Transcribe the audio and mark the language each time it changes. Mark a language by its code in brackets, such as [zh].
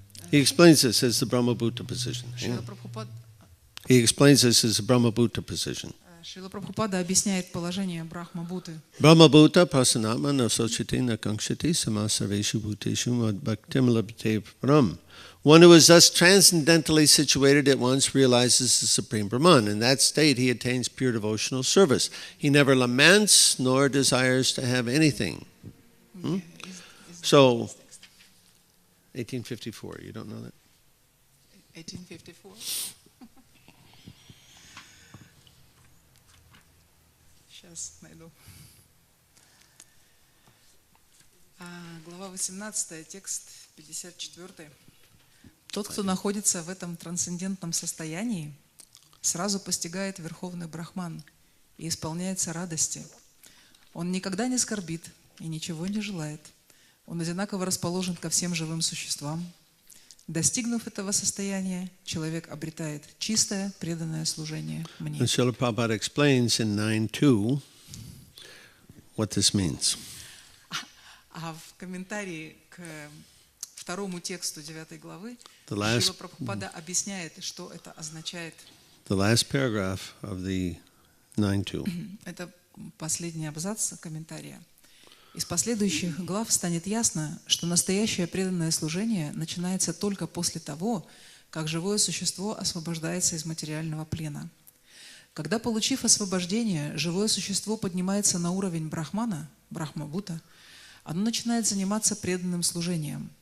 [en] He explains this as the Brahmabhuta position. Hang on. He explains this as the Brahmabhuta position. [ru] Шрила Прабхупада объясняет положение Брахма-Бhuты. [sa] Brahma-bhuta prasanatma no sochiti na kankshati samasarveshu bhuteshu madbhaktim labhate param. [en] One who is thus transcendentally situated at once realizes the Supreme Brahman. In that state, he attains pure devotional service. He never laments nor desires to have anything. So, 1854, you don't know that? 1854. [ru] Сейчас найду. Глава 18, текст 54. Тот, кто находится в этом трансцендентном состоянии, сразу постигает Верховный Брахман и исполняется радости. Он никогда не скорбит и ничего не желает. Он одинаково расположен ко всем живым существам. Достигнув этого состояния, человек обретает чистое, преданное служение мне. [en] And Srila Prabhupada explains in 9.2 what this means. [ru] А в комментарии к второму тексту 9 главы [en] The [ru] Шрила Прабхупада объясняет, что это означает. [en] The last paragraph of the 9.2. [ru] Это последний абзац комментария. Из последующих глав станет ясно, что настоящее преданное служение начинается только после того, как живое существо освобождается из материального плена. Когда, получив освобождение, живое существо поднимается на уровень брахмана, брахма-бhuta, оно начинает заниматься преданным служением.